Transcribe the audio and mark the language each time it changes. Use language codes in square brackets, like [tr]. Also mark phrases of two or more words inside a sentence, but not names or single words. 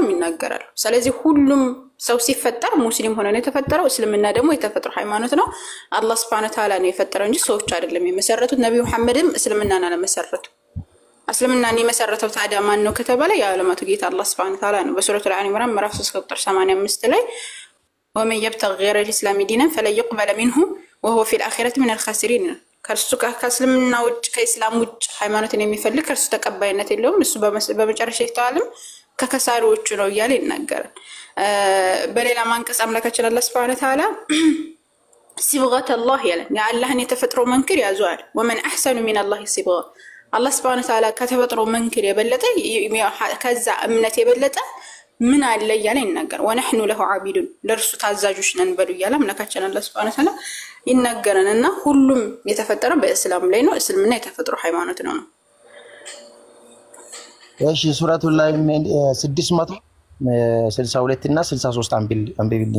[am] ይናገራሉ። ስለዚህ ሁሉም ሰው ሲፈጠር ሙስሊም ሆኖ ነው የተፈጠረው። እስልምና ደግሞ የተፈጠረ ሃይማኖት ነው። አላህ [ar] سبحانه وتعالى [am] ነው የፈጠረው እንጂ ሰዎች አይደለም የመሰረቱት። ነብዩ መሐመድም እስልምናን አለመሰረቱ። እስልምናን የመሰረተው ታዲያ ማን ነው ከተባለ የዓለማቱ ጌታ አላህ [ar] سبحانه وتعالى [am] ነው። በሱረቱል አል-ኢምራን ምዕራፍ 3 ቁጥር 85 ላይ [ar] ومن يبتغي غير الاسلام دينا فلن يقبل منه وهو في الاخره من الخاسرين [am] ከርሱ ከእስልምና ውጭ ከኢስላም ውጭ ሃይማኖትን የሚፈልግ ከርሱ ተቀባይነት የለውም እሱ በመጨረሻ ይተዋልም ከከሳሪዎቹ ነው ይያል ይናገራል። በሌላ ማንቀስ አምላካችን አላህ [ar] سبحانه وتعالى صبغة الله [am] ያለን ያአላህን የተፈጥሮ መንክር ያዟል። [ar] ومن احسن من الله صبغة [am] አላህ [ar] سبحانه وتعالى [am] ከተፈጥሮ መንክር የበለጠ ከዛ እምነት የበለጠ ምን አለ ያለ ይናገር [ar] ونحن له عابدون [am] ለርሱ ታዛዦች ነን በሉ ያለ አምላካችን አላህ [ar] سبحانه وتعالى [am] ይናገረንና ሁሉም የተፈጠረው በእስላም ላይ ነው። እስልምና የተፈጠረ ሃይማኖት ነው። እሺ ሱረቱል ላይ 662 እና 63 አንብቢልኝ።